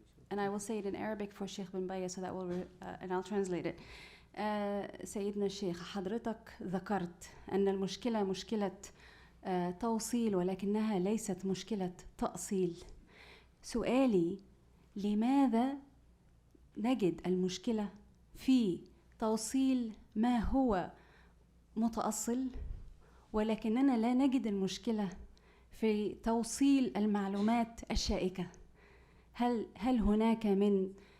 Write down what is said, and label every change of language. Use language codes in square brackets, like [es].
[en] And I will say it in Arabic for Shaykh bin Bayyah, so that will, and I'll translate it. [ar] سيدنا الشيخ، حضرتك ذكرت أن المشكلة مشكلة توصيل ولكنها ليست مشكلة تأصيل. سؤالي، لماذا نجد المشكلة في توصيل ما هو متأصل ولكننا لا نجد المشكلة في توصيل المعلومات الشائكة؟ هل هناك من